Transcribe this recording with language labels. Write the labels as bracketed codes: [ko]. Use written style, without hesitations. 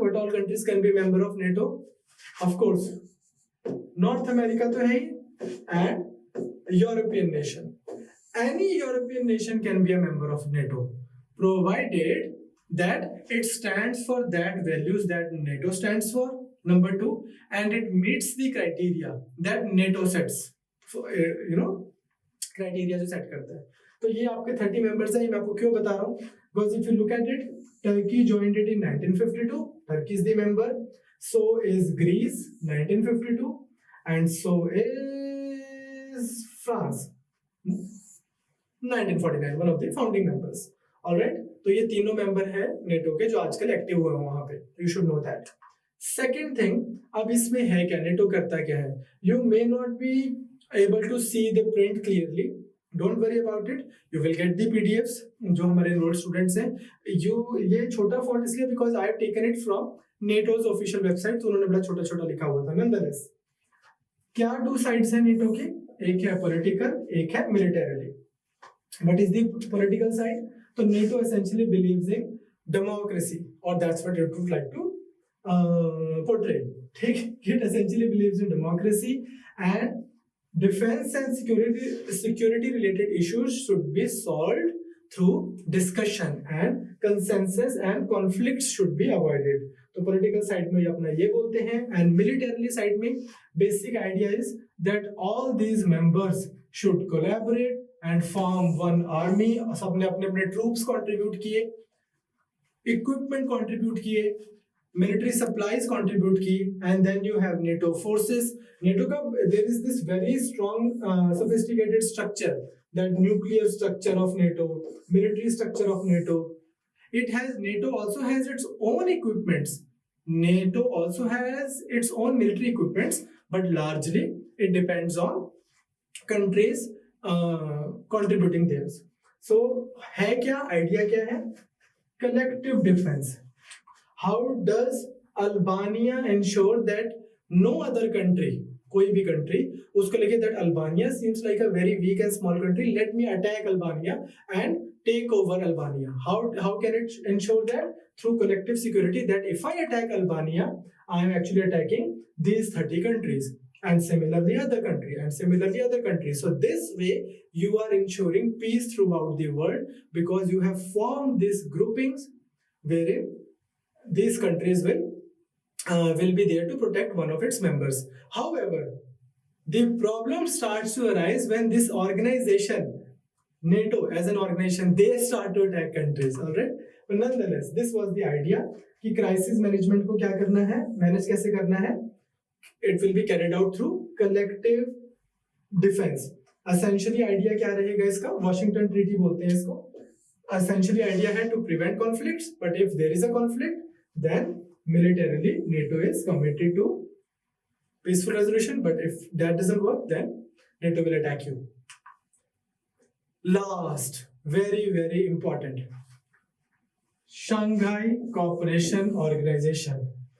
[en] What all countries can be member of NATO? Of course, North America [hi] तो है ही, [en] And European nation. Any European nation can be a member of NATO provided that it stands for that values that NATO stands for, number 2, and it meets the criteria that NATO sets for, criteria [hi] जो set करता है. तो ये आपके 30 members हैं. मैं आपको क्यों बता रहा हूँ? [en] Because if you look at it, Turkey joined it in 1952. Turkey is the member. So is Greece 1952, and so is France 1949, one of the founding members. All right, [hi] तो ये तीनों मेंबर है नेटो के जो आजकल एक्टिव हुए हैं वहां पे. [en] You should know that. Second thing, [hi] अब इसमें है क्या, नेटो करता क्या है? [en] You may not be able to see the print clearly. Don't worry about it, you will get the PDFs. [hi] जो हमारे एनरोल्ड स्टूडेंट्स हैं, ये छोटा फॉन्ट इसलिए [en] because I have taken it from NATO's official website, [hi] तो उन्होंने बड़ा छोटा छोटा लिखा हुआ था. नॉनदलेस, क्या 2 साइड्स हैं नेटो की? एक है पॉलिटिकल, एक है militarily. [en] What is the political side? तो NATO essentially believes in democracy, और that's what it would like to portray. ठीक, it essentially believes in democracy and defense and security related issues should be solved through discussion and consensus, and conflicts should be avoided. [hi] तो political side में अपना ये बोलते हैं, [en] and militarily side में basic idea is that all these members should collaborate and form one army. [hi] सबने अपने अपने [en] troops contribute किए, equipment contribute किए, military supplies contribute की, and then you have NATO forces. NATO का there is this very strong sophisticated structure, that nuclear structure of NATO, military structure of NATO. NATO also has its own equipments. NATO also has its own military equipments, but largely it depends on countries contributing theirs. [hi] So है क्या, idea क्या है? [en] Collective defense. How does Albania ensure that no other country, [hi] कोई भी country, उसको लेके [en] that Albania seems like a very weak and small country, let me attack Albania and take over Albania. How can it ensure that? Through collective security, that if I attack Albania, I am actually attacking these 30 countries, and similarly other country, and similarly other countries. So this way you are ensuring peace throughout the world, because you have formed these groupings wherein these countries will be there to protect one of its members. However, the problem starts to arise when this organization, NATO as an organization, they start to attack countries. All right, but nonetheless, this was the idea कि crisis management [hi] को क्या करना है, [en] manage [hi] कैसे करना है. [en] It will be carried out through collective defense. [hi] Essentially idea क्या रहेगा इसका? Washington Treaty बोलते हैं इसको. [en] Essentially idea है to prevent conflicts, but if there is a conflict, then militarily NATO is committed to peaceful resolution, but if that doesn't work, then NATO will attack you. Last, very very important, Shanghai Cooperation Organization.